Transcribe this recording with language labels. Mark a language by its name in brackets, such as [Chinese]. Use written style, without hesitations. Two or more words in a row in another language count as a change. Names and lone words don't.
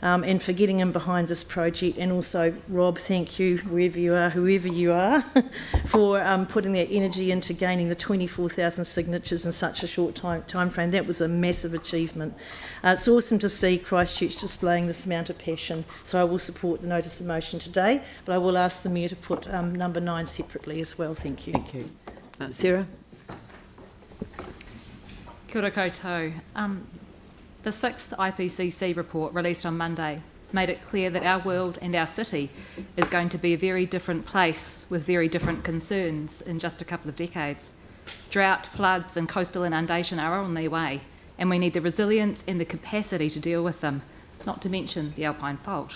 [English] and for getting in behind this project. And also, Rob, thank you, wherever you are, for putting that energy into gaining the 24,000 signatures in such a short time frame. That was a massive achievement. It's awesome to see Christchurch displaying this amount of passion, so I will support the notice of motion today, but I will ask the Mayor to put number 9 separately as well. Thank you. Thank you. Sarah? [Māori] Kia ora koutou. [English] The 6th IPCC report released on Monday made it clear that our world and our city is going to be a very different place with very different concerns in just a couple of decades. Drought, floods and coastal inundation are on their way, and we need the resilience and the capacity to deal with them, not to mention the Alpine Fault.